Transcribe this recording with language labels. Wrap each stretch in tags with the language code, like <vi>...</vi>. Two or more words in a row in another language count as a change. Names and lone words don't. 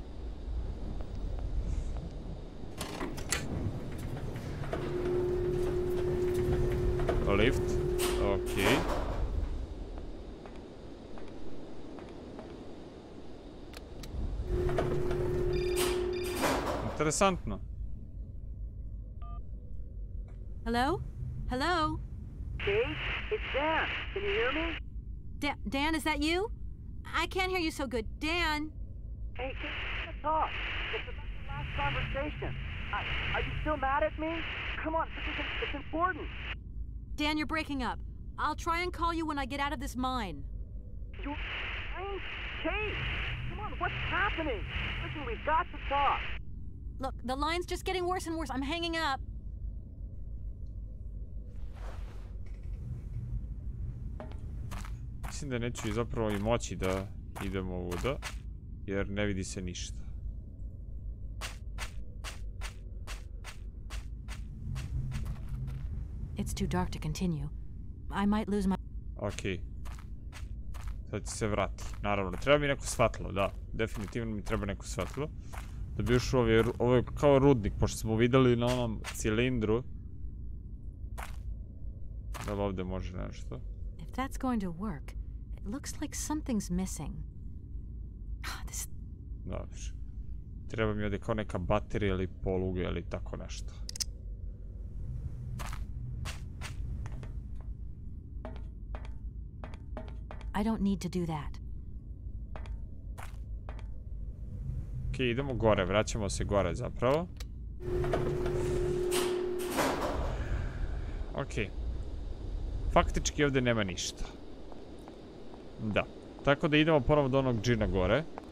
<sr>Lift, okej. Interesantno.</sr> <en>Hello? Hello? Kate, it's Dan. Can you hear me? Dan, is that you? I can't hear you so good. Dan? Hey, Kate, let's talk. It's about the last conversation. Are you still mad at me? Come on, it's important. Dan, you're breaking up. I'll try and call you when I get out of this mine. You... Kate! Come on, what's happening? Listen, we've got to talk. Look, the line's just getting worse and worse. I'm hanging up.</en> <sr>Mislim da neću zapravo i moći da idemo ovuda, jer ne vidi se ništa.</sr> <en>It's too dark to continue. I might lose my...</en> <sr>Okej. Sad će se vrati. Naravno, treba mi neko svetlo, da. Definitivno mi treba neko svetlo. Da bi još ovo je kao rudnik, pošto smo vidjeli na onom cilindru. Da li ovdje može nešto?</sr> <en>If that's going to work, it looks like something's missing. This...</en> <sr>Dobro. Treba mi ovdje kao neka baterija ili poluga ili tako nešto.</sr> <en>I don't need to do that.</en> <sr>Okej, idemo gore, vraćamo se gore zapravo. Okej. Faktički ovdje nema ništa. Da. Tako da idemo ponovo do onog džina gore.</sr>